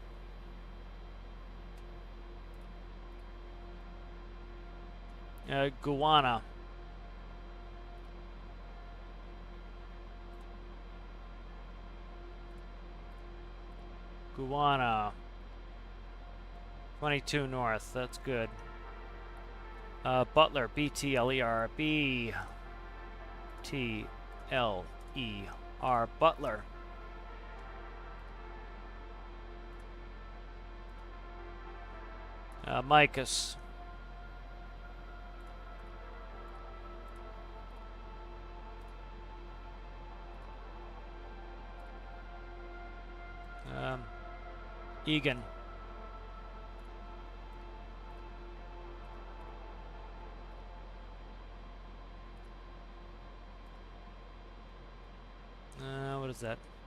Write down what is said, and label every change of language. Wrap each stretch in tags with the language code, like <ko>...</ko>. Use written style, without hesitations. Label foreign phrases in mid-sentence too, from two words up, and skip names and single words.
<en>Guyana. Guyana. 22 north. That's good. Butler. B-T-L-E-R. B-T-L-E-R. Butler. Micus. Egan. What is that?</en>